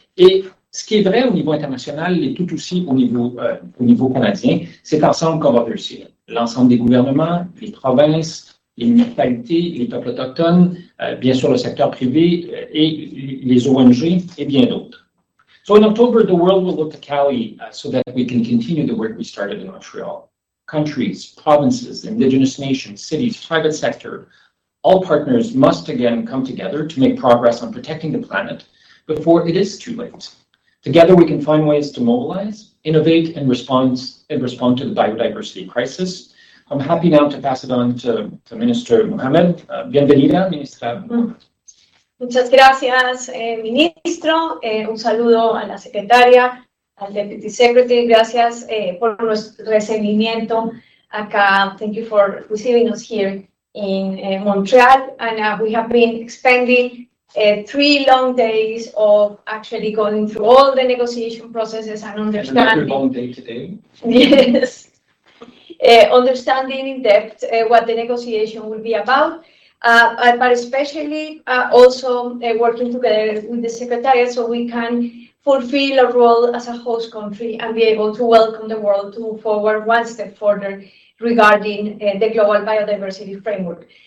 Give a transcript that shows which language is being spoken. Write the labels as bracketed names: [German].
[French] Et ce qui est vrai au niveau international l'est tout aussi au niveau canadien. C'est ensemble qu'on va réussir. L'ensemble des gouvernements, les provinces, les municipalités, les peuples autochtones, bien sûr le secteur privé et les ONG et bien d'autres. [English] So in October, the world will look to Cali so that we can continue the work we started in Montreal. Countries, provinces, indigenous nations, cities, private sector, all partners must again come together to make progress on protecting the planet before it is too late. Together, we can find ways to mobilize, innovate, and respond to the biodiversity crisis. I'm happy now to pass it on to Minister Mohamed. [Spanish] Bienvenida, Ministra. Muchas gracias, ministro. Un saludo a la secretaria, al Deputy Secretary. Gracias por nuestro recibimiento acá. [English] Thank you for receiving us here in Montreal. And we have been expending 3 long days of actually going through all the negotiation processes and understanding. Another long day today. Yes. Understanding in depth what the negotiation will be about, but especially also working together with the Secretariat so we can fulfill a role as a host country and be able to welcome the world to move forward one step further regarding the global biodiversity framework.